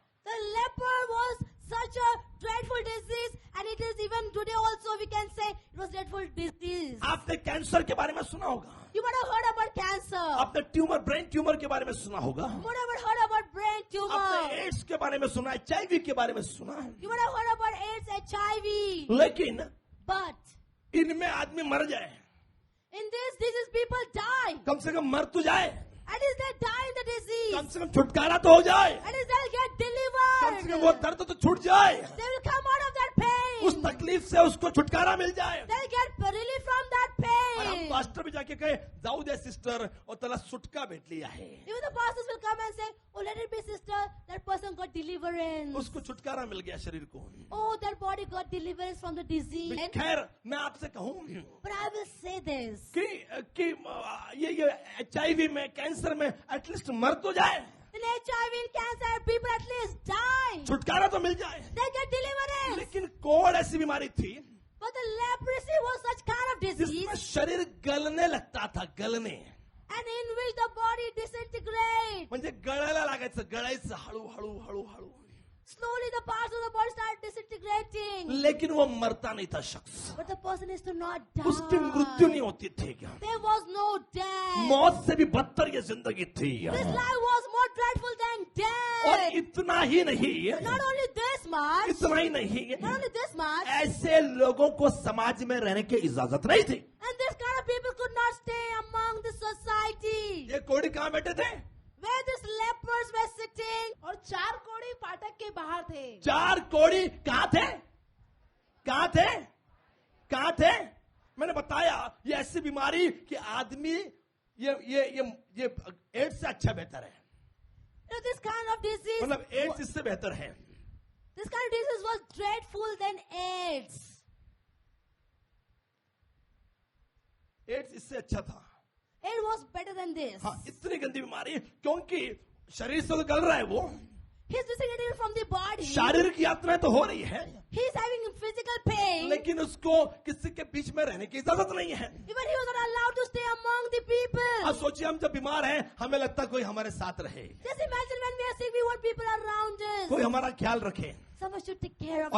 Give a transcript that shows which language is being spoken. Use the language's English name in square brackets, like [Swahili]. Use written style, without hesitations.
[English] The leper was such a dreadful disease, and it is even today also we can say it was dreadful disease. [Hindi] आपने cancer के बारे में सुना होगा, [English] You would have heard about cancer. [Hindi] आपने tumour, brain tumour के बारे में सुना होगा, [English] You would have heard about brain tumor. [Hindi] आपने एड्स के बारे में सुना है, HIV के बारे में सुना है, [English] You would have heard about AIDS, HIV. [Hindi] लेकिन [English] But [Hindi] इनमें आदमी मर जाए, [English] in this disease people die. [Hindi] कम से कम मर तो जाए, [English] At least they die in the disease. [Hindi] कम से कम छुटकारा तो हो जाए, [English] At least they'll get [Hindi] कम से कम वो [English] delivered. [Hindi] दर्द तो छूट जाए, [English] They will come out of that [Hindi] उस [English] pain. [Hindi] तकलीफ से उसको छुटकारा मिल जाए। [English] They'll get relief from that [Hindi] और हम [English] pain. [Hindi] पास्टर भी जाके कहे [Marathi] जाऊ दे सिस्टर, और त्याला सुटका भेटली आहे, [English] Even the pastors will come and say, oh, let it be sister, that person got deliverance. [Hindi] उसको छुटकारा मिल गया शरीर को। [English] Oh, that body got deliverance from the disease. [Hindi] खैर मैं आपसे कहूं [English] But I will say this. [Hindi] कि ये HIV में, कैंसर में एटलीस्ट मर तो जाए, [English] In HIV, in cancer, people at least die. [Hindi] छुटकारा तो मिल जाए। [English] They get deliverance. [Hindi] लेकिन कोढ़ ऐसी बीमारी थी [English] But the leprosy was such kind of [Hindi] जिसमें [English] disease, [Hindi] शरीर गलने लगता था, गलने [English] and in which the body disintegrates. [Marathi] म्हणजे गळायला लागायचं, गळायचं हळू हळू हळू हळू, [English] Slowly the parts of the body start disintegrating. [Hindi] लेकिन वो मरता नहीं था शख्स, [English] But the person is to not [Hindi] उसकी मृत्यु [English] die. [Hindi] नहीं होती थी। क्या [English] There was no death. [Hindi] मौत से भी बदतर ये जिंदगी थी। [English] This life was more dreadful than [Hindi] और [English] death. [Hindi] इतना ही नहीं, [English] Not only this much, [Hindi] इतना ही नहीं, [English] not only this much, [Hindi] ऐसे लोगों को समाज में रहने की इजाजत नहीं थी। [English] and this kind of people could not stay among the society. [Hindi] ये कोढ़ी कहाँ बैठे थे? [English] Where these lepers were sitting, [Hindi] और 4 कोढ़ी फाटक के बाहर थे। 4 कोढ़ी कहाँ थे? कहाँ थे? कहाँ थे? मैंने बताया ये ऐसी बीमारी कि आदमी ये एड्स से अच्छा बेहतर है, [English] you know, this kind of disease, [Hindi] मतलब एड्स इससे बेहतर है। [English] this kind of disease was dreadful than AIDS. [Hindi] Ads इससे अच्छा था। [English] It was better than this. [Hindi] हाँ, इतनी गंदी बीमारी, क्योंकि शरीर से तो गल रहा है वो, [English] He's disintegrated from the body. [Hindi] शारीरिक यात्राएं तो हो रही है, [English] He's having physical pain. [Hindi] लेकिन उसको किसी के बीच में रहने की इजाजत नहीं है। [English] Even he was not allowed to stay among the people. [Hindi] अब सोचिए, हम जब बीमार हैं हमें लगता है कोई हमारे साथ रहे, [English] Just imagine when we are sick, we want people around us. [Hindi] कोई हमारा ख्याल रखे [English] Someone should take care of